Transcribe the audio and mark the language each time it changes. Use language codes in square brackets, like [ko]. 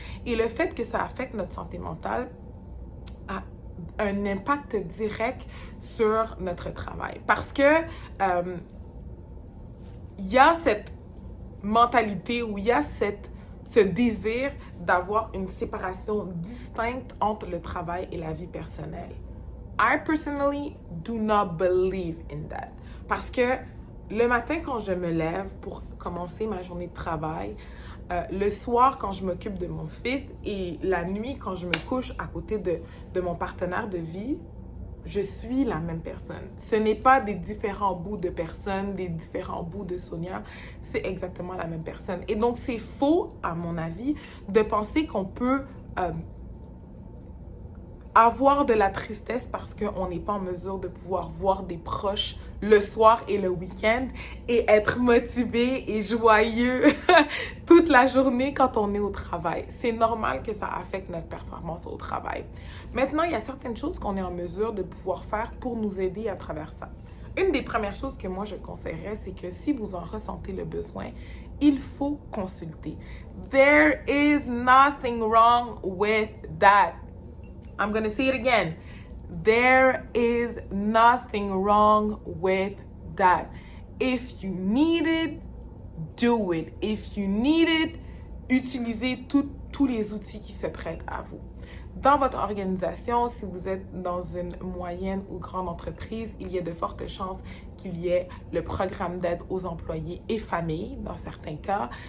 [fr] Et le fait que ça affecte notre santé mentale a un impact direct sur notre travail. Parce que il y a cette mentalité où il y a ce désir d'avoir une séparation distincte entre le travail et la vie personnelle. [en] I personally do not believe in that. [fr] Parce que le matin, quand je me lève pour commencer ma journée de travail, le soir, quand je m'occupe de mon fils et la nuit, quand je me couche à côté de mon partenaire de vie, je suis la même personne. Ce n'est pas des différents bouts de personnes, des différents bouts de Sonia, c'est exactement la même personne. Et donc, c'est faux, à mon avis, de penser qu'on peut avoir de la tristesse parce qu'on n'est pas en mesure de pouvoir voir des proches le soir et le week-end et être motivé et joyeux toute la journée quand on est au travail. C'est normal que ça affecte notre performance au travail. Maintenant, il y a certaines choses qu'on est en mesure de pouvoir faire pour nous aider à travers ça. Une des premières choses que moi je conseillerais, c'est que si vous en ressentez le besoin, il faut consulter. [en] There is nothing wrong with that. I'm going to say it again. There is nothing wrong with that. If you need it, do it. If you need it, [fr] utilisez tous les outils qui se prêtent à vous. Dans votre organisation, si vous êtes dans une moyenne ou grande entreprise, il y a de fortes chances qu'il y ait le programme d'aide aux employés et familles dans certains cas.